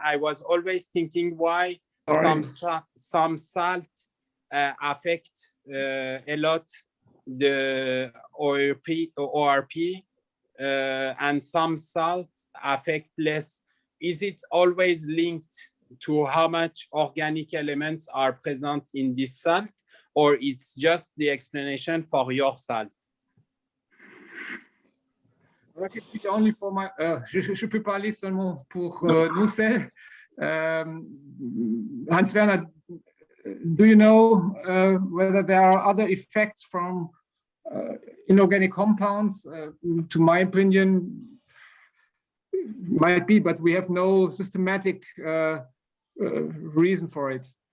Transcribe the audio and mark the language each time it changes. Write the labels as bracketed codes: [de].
[en] I was always thinking why some salt affect a lot the ORP and some salt affect less. Is it always linked to how much organic elements are present in this salt, or it's just the explanation for your salt? Only for my, [fr] je peux parler seulement pour nos sels. [en] Hans Werner, do you know whether there are other effects from inorganic compounds? To my opinion, might be, but we have no systematic reason for it.